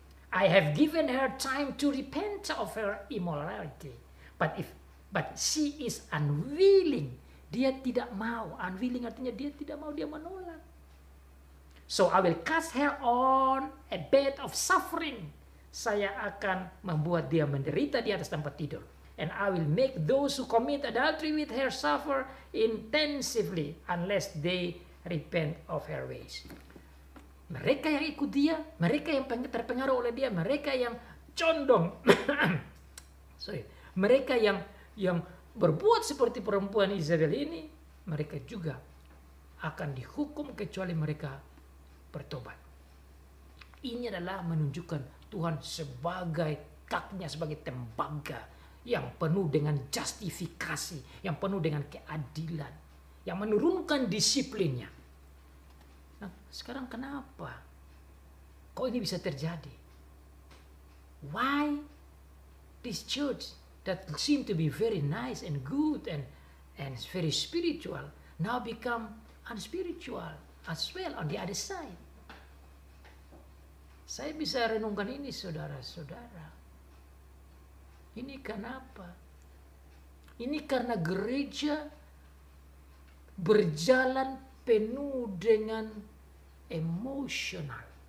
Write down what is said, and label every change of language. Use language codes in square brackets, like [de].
[en] I have given her time to repent of her immorality. But she is unwilling. [id] Dia tidak mau. [en] Unwilling [id] artinya dia tidak mau, dia menolak. [en] So I will cast her on a bed of suffering. [id] Saya akan membuat dia menderita di atas tempat tidur. [en] And I will make those who commit adultery with her suffer intensively unless they repent of her ways. [id] Mereka yang ikut dia, mereka yang terpengaruh oleh dia, mereka yang condong, mereka yang berbuat seperti perempuan Izabel ini, mereka juga akan dihukum kecuali mereka bertobat. Ini adalah menunjukkan Tuhan sebagai kaknya, sebagai tembaga yang penuh dengan justifikasi, yang penuh dengan keadilan, yang menurunkan disiplinnya. Nah, sekarang kenapa? Kok ini bisa terjadi? [en] Why this church that seemed to be very nice and good and very spiritual now become unspiritual as well on the other side? [id] Saya bisa renungkan ini saudara-saudara. Ini kenapa? Ini karena gereja berjalan penuh dengan emosional.